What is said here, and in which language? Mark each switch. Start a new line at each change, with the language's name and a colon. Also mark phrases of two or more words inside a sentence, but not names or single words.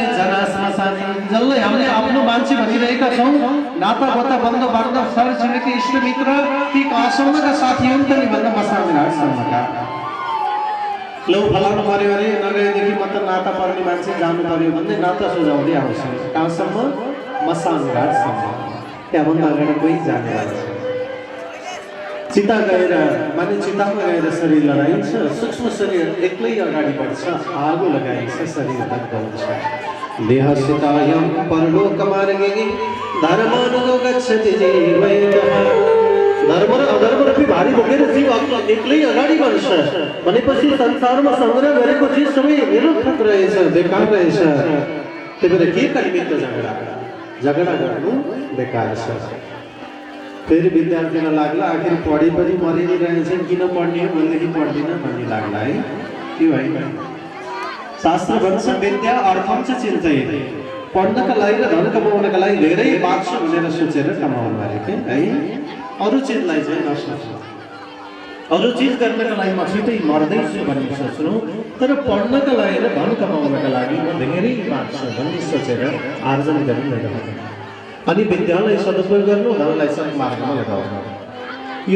Sanskrit: जना श्मशाने
Nepali: जसलाई हामीले आफ्नो मान्छे भनिरहेका छौँ नाता गोता बन्द बान्द सर छिमेकी इष्टमित्र ती कहाँसम्मका साथी हुन् त नि भन्दा मसान घाटसम्मका लौ फलाउनु पर्यो अरे नगएदेखि म त नाता पर्ने मान्छे जानु पर्यो भन्दै नाता सुझाउँदै आउँछ कहाँसम्म मसान घाटसम्म त्यहाँभन्दा अगाडि कोही जाने छ चिता गएर माने चितामा गएर शरीर लडाइन्छ सूक्ष्म शरीर एक्लै अगाडि बढ्छ आगो लगाइन्छ शरीर दग्ध हुन्छ
Sanskrit: देहसितायं परलोकमार्गे धर्मानुगो गच्छति जीवैकः
Nepali: धर्म र अधर्म रूपी भारी बोकेर जीव एक्लै अगाडि बढ्छ भनेपछि संसारमा संग्रह गरेको चिज सबै निरर्थक रहेछ बेकार रहेछ त्यही भएर के का निमित्त झगडा गर्नु बेकार छ फेरि विद्यार्थीलाई लाग्ला आखिर पढे पनि मरि नै रहेछन् किन पढ्ने हो भनेदेखि पढ्दिन भन्ने लाग्ला है त्यो होइन शास्त्र भन्छ
Sanskrit: विद्या अर्थम च चिन्तयते
Nepali: पढ्नका लागि र धन कमाउनका लागि धेरै बाँच्छु भनेर सोचेर कमाउनु अरे है अरू चिजलाई चाहिँ नसोच्नु अरू चिज गर्नका लागि म छिटै मर्दैछु भन्ने सोच्नु तर पढ्नका लागि र धन कमाउनका लागि म धेरै बाँच्छु भन्ने सोचेर आर्जन गरिरहेको अनि विद्यालाई सदुपयोग गर्नु धनलाई सन्मार्गमा लगाउनु यो